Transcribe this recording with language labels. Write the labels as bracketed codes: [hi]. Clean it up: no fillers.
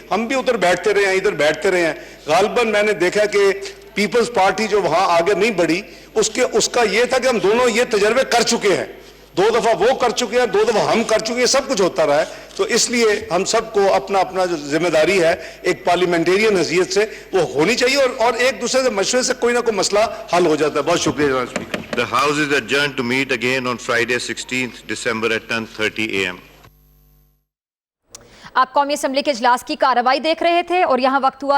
[ur] ہم بھی ادھر بیٹھتے رہے ہیں، ادھر بیٹھتے رہے ہیں. غالباً میں نے دیکھا کہ پیپلز پارٹی جو وہاں آگے نہیں بڑھی اس کا یہ تھا کہ ہم دونوں یہ تجربے کر چکے ہیں. 2 دفعہ وہ کر چکے ہیں، 2 دفعہ ہم کر چکے ہیں، سب کچھ ہوتا رہا ہے. تو اس لیے ہم سب کو اپنا جو ذمہ داری ہے ایک پارلیمنٹیرین حیثیت سے وہ ہونی چاہیے، اور ایک دوسرے سے مشورے سے کوئی نہ کوئی مسئلہ حل ہو جاتا ہے. بہت شکریہ جناب speaker. [en] The House is adjourned to meet again on Friday 16th December at 10:30 AM. [ur] آپ قومی اسمبلی کے اجلاس کی کارروائی دیکھ رہے تھے اور یہاں وقت ہوا ہے